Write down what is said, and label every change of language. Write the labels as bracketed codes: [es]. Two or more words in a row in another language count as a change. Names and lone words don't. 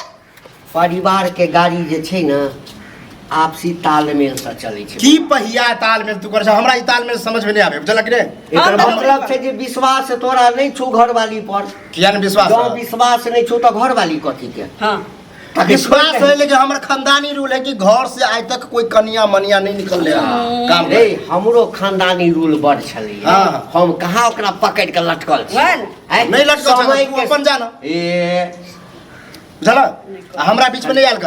[mai] परिवार के गाड़ी जे छै ना आपसी तालमेल से चलै छै की पहिया तालमेल तू कर छ हमरा ई तालमेल समझ में नहीं आबे बुझलक रे एकर मतलब छै जे विश्वास तोरा नहीं छौ घरवाली पर किया न विश्वास जो विश्वास नहीं छौ त घरवाली कथी के हां विश्वास है लेकिन हमर खानदानी रूल है कि घर से आज तक कोई कनिया मनिया नहीं निकल ले काम रे हमरो खानदानी रूल बड़ छलै हम कहाँ ओकरा पकड़ के लटकल छी नहीं लटकल समय के अपन जाना ए बुझला हमरा बीच में नहीं आयल कर